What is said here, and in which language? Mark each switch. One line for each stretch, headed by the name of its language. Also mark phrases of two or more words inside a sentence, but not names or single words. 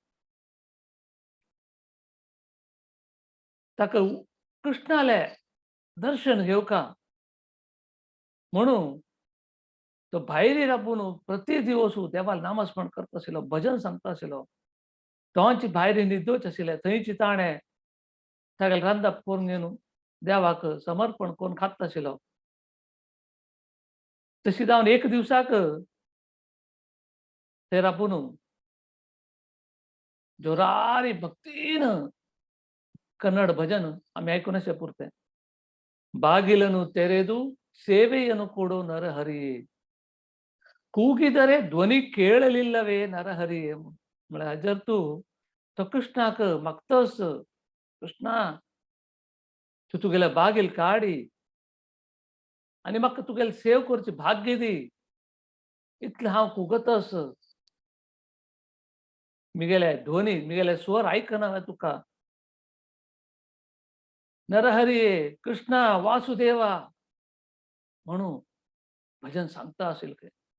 Konkani: ताका कृष्णाले दर्शन घेवका म्हणून तो भायर राबून प्रति दिवस देवाल नामस्मरण करता आशिल्लो भजन सांगता आशिल्लो तोंची भायर निर्दोष आशिल्ले थंयची ताणें तागेलें रांदप करून घेवन देवाक समर्पण करून खाता आशिल्लो तशी जावन एक दिवसाक ते राबून जोरारी भक्तीन कन्नड भजन आम्ही ऐकून असे पुरते
Kannada: ಬಾಗಿಲನು ತೆರೆದು ಸೇವೆಯನ್ನು ಕೊಡು ನರಹರಿಯೇ ಕೂಗಿದರೆ ಧ್ವನಿ ಕೇಳಲಿಲ್ಲವೇ ನರಹರಿಯೇ
Konkani: म्हळ्यार जर तू तो कृष्णाक मागतस कृष्णा तू तुगेले बागील काडी आनी म्हाका तुगेले सेव करची भाग्य दी इतलें हांव कुगतस मिगेले ध्वनी मिगेले स्वर आयकना हांवें तुका नरहरिये कृष्णा वासुदेवा म्हणून भजन सांगता असेल काय